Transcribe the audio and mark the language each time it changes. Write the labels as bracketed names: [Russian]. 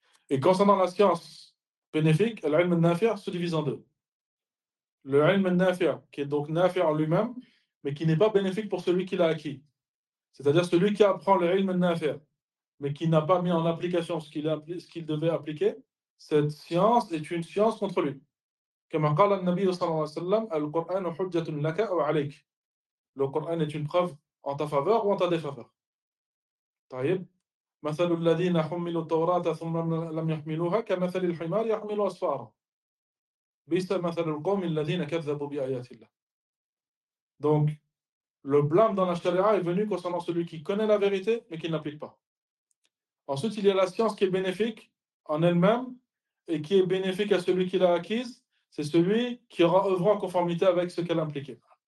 [French] Et concernant la science bénéfique, l'ilm al-nafi' se divise en deux. Le ilm al-nafi' qui est donc nafi' en lui-même, mais qui n'est pas bénéfique pour celui qui l'a acquis. C'est-à-dire celui qui apprend le ilm al-nafi' mais qui n'a pas mis en application ce qu'il devait appliquer, cette science est une science contre lui. [Arabic] كما قال النبي صلى الله عليه وسلم القرآن حجة لك أو عليك. [French] Le Coran est une preuve en ta faveur ou en ta défaveur. [Arabic] طيب. مثل الذين حملوا التوراة ثم لم يحملوها كمثل الحمار يحمل أسفارا. بيس مثل القوم الذين كذبوا بآيات الله. [French] Donc, le blâme dans la charia est venu concernant celui qui connaît la vérité mais qui ne l'applique pas. Ensuite, il y a la science qui est bénéfique en elle-même et qui est bénéfique à celui qui l'a acquise. C'est celui qui aura œuvré en conformité avec ce qu'elle impliquait.